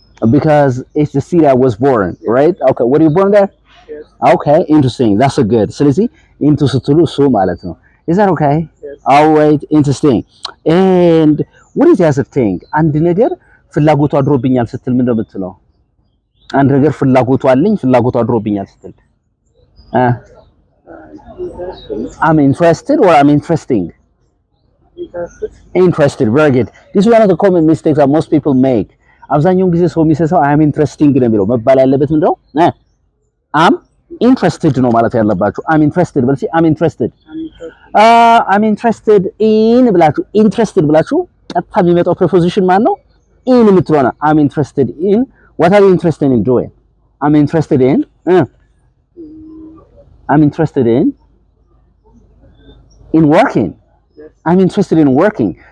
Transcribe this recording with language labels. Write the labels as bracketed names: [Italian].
[English] because it's the city I was born, right? Okay, were you born there? Yes. Okay, interesting. That's a good. ስለዚህ into ስትሉ እሱ ማለት ነው. Is that okay? Yes. All right, interesting. And what is the other thing? [Amharic] አንድ ነገር ፍላጎቱ አድሮብኛል ስትል ምንድነው የምትለው? አንድ ነገር ፍላጎቱ አለኝ ፍላጎቱ አድሮብኛል ስትል [English] Interesting. I'm interested or I'm interesting? interested. Interested. Very good. This is one of the common mistakes that most people make. [Amharic] አብዛኛውን ጊዜ ሰው የሚሰሳው [English] አይ አም ኢንትረስቲንግ [Amharic] ነው የሚለው። መባል ያለበት ምንድነው? [English] አም ኢንትረስትድ [Amharic] ነው ማለት ያለባችሁ። አም ኢንትረስትድ በልሲ አም ኢንትረስትድ አም ኢንትረስትድ ኢን ብላችሁ ኢንትረስትድ ብላችሁ ቀጥታ የሚመጣው ፕሪፖዚሽን ማን ነው? [English] ኢን [Amharic] የምትለዋ ነው። [English] አም ኢንትረስትድ ኢን what are you interested in doing? I'm interested in I'm interested in working. I'm interested in working.